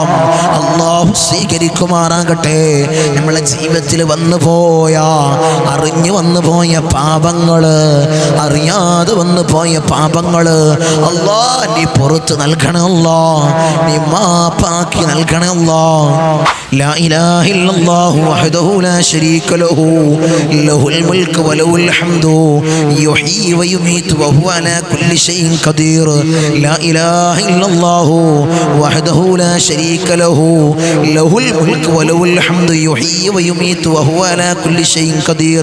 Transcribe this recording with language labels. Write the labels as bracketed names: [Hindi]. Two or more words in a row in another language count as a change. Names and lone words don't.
[Malayalam] അല്ലാഹു സ്വീകരിക്കുമാറാകട്ടെ. നമ്മളെ ജീവിതത്തിൽ വന്നുപോയ, അറിഞ്ഞു വന്നുപോയ പാപങ്ങള്, അറിയാതെ വന്നുപോയ പാപങ്ങള് അല്ലാഹ് നീ പുറത്ത് നൽകണേ അല്ലാഹ്, നീ മാപ്പാക്കി നൽകണേ അല്ലാഹ്. [Arabic] لا إله إلا الله وحده لا شريك له له الملك وله الحمد يحيي ويميت وهو على كل شيء قدير. لا إله إلا الله وحده لا شريك له له الملك وله الحمد يحيي ويميت وهو على كل شيء قدير.